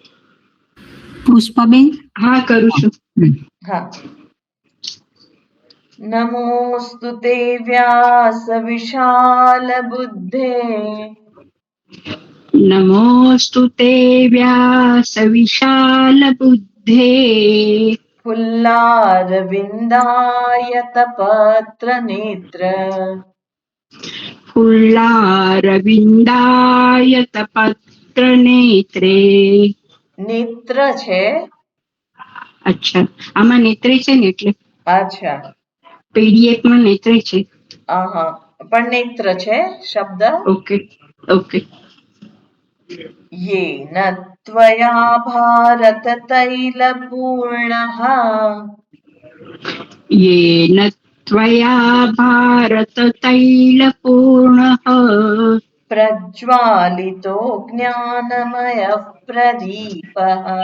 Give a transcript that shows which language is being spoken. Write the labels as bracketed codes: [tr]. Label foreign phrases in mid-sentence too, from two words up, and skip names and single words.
[gu] પુષ્પાબેન. હા કરું છું. હા. [sa] नमोऽस्तु ते व्यास विशाल बुद्धे नमोऽस्तु ते व्यास विशाल बुद्धे फुल्लारविन्दायतपत्र नेत्र फुल्लारविन्दायतपत्र नेत्रे. [gu] નેત્ર છે અચ્છા, આમાં નેત્રે છે ને એટલે अच्छा PDF માં નેત્રે છે. આહા પણ નેત્ર છે શબ્દ ઓકે ઓકે. [sa] येन त्वया भारत तैलपूर्णः येन त्वया भारत तैलपूर्णः प्रज्वालितो ज्ञानमयः प्रदीपः